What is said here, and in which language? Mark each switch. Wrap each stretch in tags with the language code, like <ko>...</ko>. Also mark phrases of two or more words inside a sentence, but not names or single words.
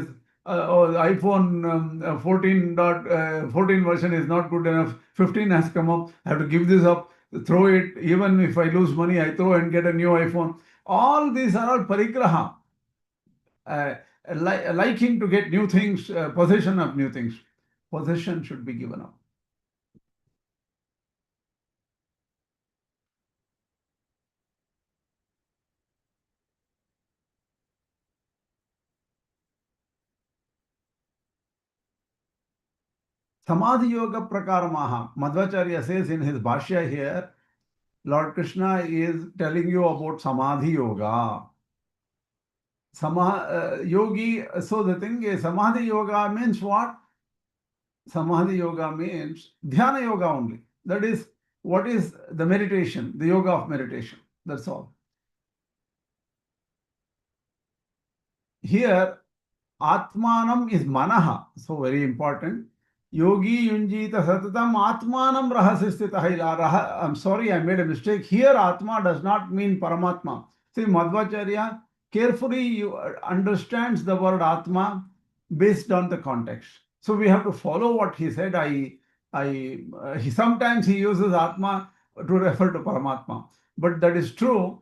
<en>iPhone 14 version is not good enough. 15 has come up. I have to give this up, throw it. Even if I lose money, I throw and get a new iPhone. All these are all parigraha. Liking to get new things, possession of new things. Possession should be given up.</en> <sa>समाधियोग प्रकरमाह.</sa> <en>Madhvācārya says in his Bhashya here, Lord Kṛṣṇa is telling you about Samadhi-yoga. Yogi, so the thing is, Samadhi-yoga means what? Samadhi-yoga means Dhyāna-yoga only. That is, what is the meditation, the yoga of meditation. That's all. Here, Ātmanam is manaha. So very important.</en> <sa>योगी युञ्जीत सततम् आत्मानं रहसिस्थितः.</sa> <en>I'm sorry, I made a mistake. Here, Ātma does not mean Paramātmā. See, Madhvācārya carefully understands the word Ātma based on the context. So we have to follow what he said. Sometimes he uses Atma to refer to Paramātmā, but that is true.</en>